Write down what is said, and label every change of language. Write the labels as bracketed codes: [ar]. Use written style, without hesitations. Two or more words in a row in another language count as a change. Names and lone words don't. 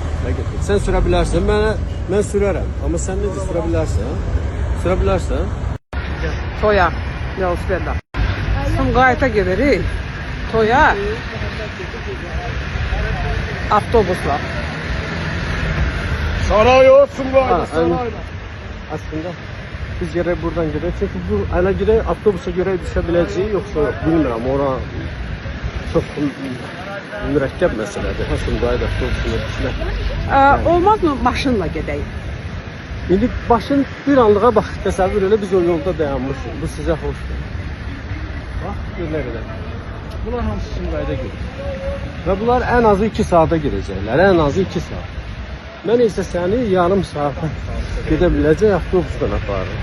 [az] Sən sürə bilərsən, mən sürərəm. Amma sən necə sürə bilərsən? Sürə bilərsən? Toya, velosipedlə. Sumqayıta gedirik. Toya. Avtobusla. Saray olsun bu arada, sarayla. [tr] Aslında biz gerek buradan gidelim. Çünkü bu ana gidelim avtobusa göre düşe bileceği yoksa bilmiyorum. Ora çok mürekkep meseledir. Sumqayıt avtobusuna düşmek. [az] Olmaz mı maşınla gedək? İndi başın bir anlığa bak, təsəvvür elə biz o yolda dayanmışıq. Bu sizə xoşdur. Bax, gör nə qədər. Bunlar hamısı Sumqayıta gedir. Və bunlar ən azı 2 saata girəcəklər. Ən azı 2 saat. Mən isə səni yarım saata gedə biləcək avtobusdan aparırım.